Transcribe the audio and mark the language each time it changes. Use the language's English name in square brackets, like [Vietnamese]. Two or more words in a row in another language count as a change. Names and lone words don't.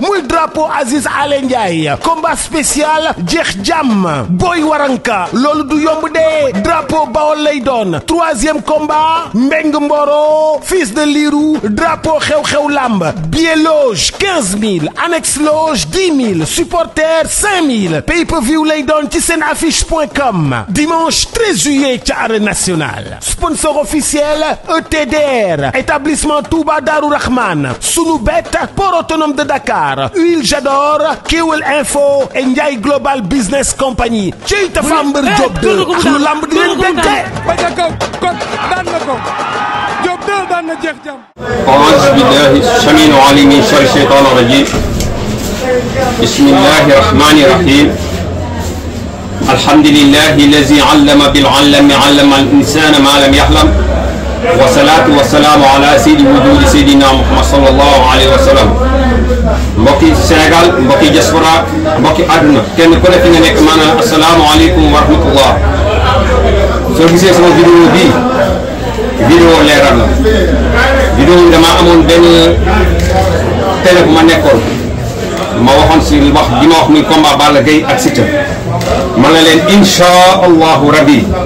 [Wolof] muy drapeau Aziz Ale Ndiaye [French] combat spécial [Wolof] jeex jàmm Boy Waranka loolu du yomb de drapeau Bawol lay doon [French] troisième combat [Wolof] Mbeng Mboro [French] fils de [Wolof] Lirou drapeau xew-xew lamb [French] billet loge 15 000 annexe loge 10 [Wolof] 000 supporter 5 000 pay-per-view lay doon ci seen affiche.com [French] dimanche 13 juillet [Wolof] ca [French] arène nationale sponsor officiel [Wolof] ETDR établissement Touba Darou Rahman Sunubet port autonome de Dakar Huile Jador Kewel Info et Ndiaye Global Business Company ci Tapha Mbeur Diop 2 ak lu lamb di leen denke ba ca kaw kon daan na ko Diop 2 daan na jeex jàmm. [Arabic] أعوذ بالله السميع العليم من شر الشيطان الرجيم بسم الله الرحمن الرحيم الحمد لله الذي علم بالعلم علم الإنسان ما لم يحلم والصلاة والسلام على سيد الوجود سيدنا محمد صلى الله عليه وسلم [Wolof] mbokki Sénégal mbokki diaspora mbokki àdduna kenn ku ne fi nga nekk maanaam [Arabic] السلام عليكم ورحمة الله [Wolof] soo gisee sama vidéo bii vidéo leeral la vidéo bi dama amoon benn télé bu ma nekkoon ma waxoon si wax bi ma wax muy combat Balla Gaye ak Siteu ma ne leen [Arabic] إن شاء الله ربي